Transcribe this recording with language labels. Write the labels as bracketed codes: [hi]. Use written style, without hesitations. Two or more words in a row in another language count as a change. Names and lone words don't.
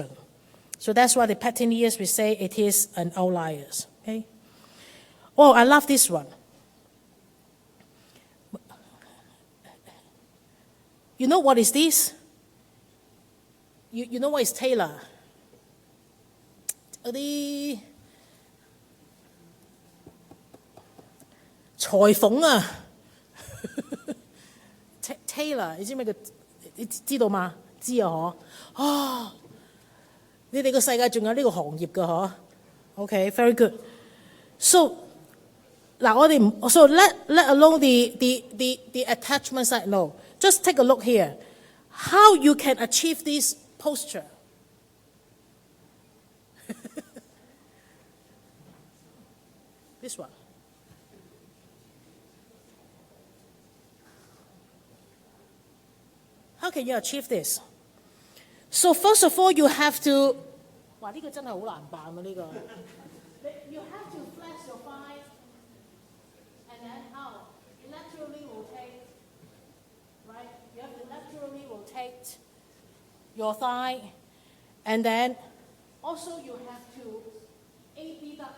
[en] So that's why the pectineus, we say it is an outliers, okay? Oh, I love this one. You know what is this? You know what is Taylor? The [yue] 裁縫啊，Taylor， 你知咩叫？你知道嗎？知啊，嗬。哦，你哋個世界仲有呢個行業㗎， [en] 嗬。Okay, very good. So， [yue] 嗱，我哋唔 [en] ，so let alone the attachment side. No, just take a look here. How you can achieve this posture? This one. How can you achieve this? So first of all, you have to 哇！ [yue] 呢個真係好難辦啊！呢個。 [en] You have to flex your thigh and then out. Laterally rotate, right? You have to laterally rotate your thigh, and then also you have to A-B up.